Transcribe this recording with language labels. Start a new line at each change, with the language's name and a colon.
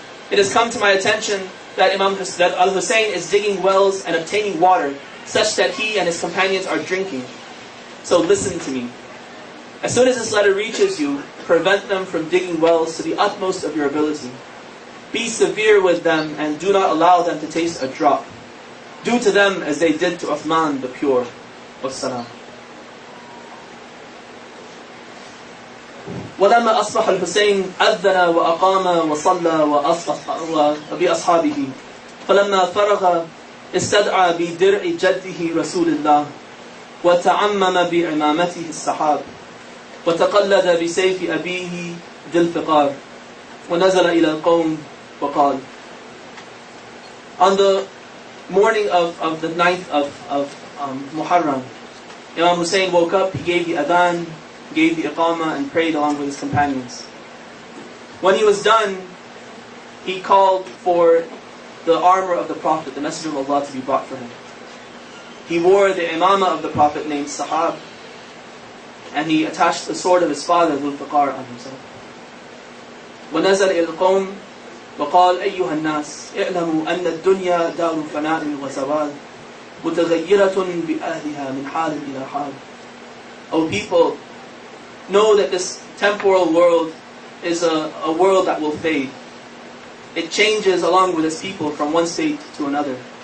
English: "It has come to my attention that Al-Hussein is digging wells and obtaining water, such that he and his companions are drinking. So listen to me. As soon as this letter reaches you, prevent them from digging wells to the utmost of your ability. Be severe with them and do not allow them to taste a drop. Do to them as they did to Uthman the pure." Wassalam.
Arabic: ولما أصبح الحسين أذن وأقام وصلى بأصحابه فلما فرغ استدعى بدرع جده رسول الله وتعمم بعمامته السحاب وتقلد بسيف أبيه ذي الفقار ونزل إلى القوم وقال.
English: On the morning of the 9th of Muharram, Imam Hussein woke up, he gave the adhan, gave the iqamah, and prayed along with his companions. When he was done, he called for the armor of the Prophet, the Messenger of Allah, to be brought for him. He wore the imamah of the Prophet named Sahab, and he attached the sword of his father, Dhul Fiqar, on himself.
Arabic: وَنَزَلَ إِلَى الْقَوْمِ وقال أيها الناس اعلموا أن الدنيا دار فناء وزوال متغيرة بأهلها من حال إلى حال.
English: O people, know that this temporal world is a world that will fade. It changes along with its people from one state to another.